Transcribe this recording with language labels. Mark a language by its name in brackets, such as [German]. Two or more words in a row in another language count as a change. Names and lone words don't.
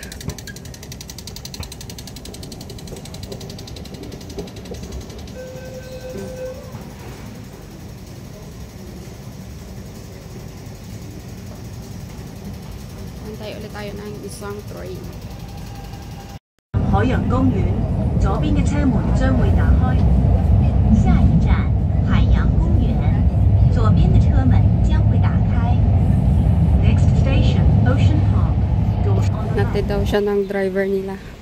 [Filipino] Antay ulit tayo ng isang train. [Cantonese] 海洋公園，左邊嘅車門將會打開。下一站海洋公園，左邊嘅車門將會打開。 [English] Next station Ocean Park. Doors on the right. [Filipino] Natin daw siya ng driver nila.